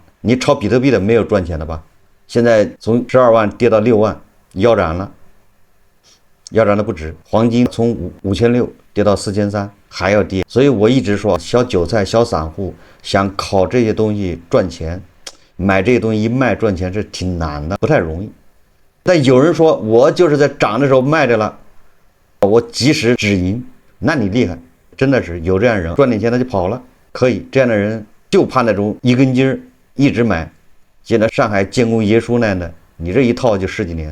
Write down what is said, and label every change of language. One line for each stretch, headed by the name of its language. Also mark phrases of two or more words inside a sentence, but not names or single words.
Chinese: 你炒比特幣的沒有賺錢的吧？現在從12萬跌到6萬，腰斬了，腰斬的不止。黄金從5600跌到4300，還要跌。所以我一直說，小韭菜、小散戶想靠這些東西賺錢，買這些東西一賣賺錢是挺難的，不太容易。但有人說我就是在漲的時候賣的了，我及時止盈，那你厲害，真的是有這樣的人，賺點錢他就跑了，可以。這樣的人就怕那種一根筋一直買。现在上海建工爷叔那样的，你這一套就10幾年。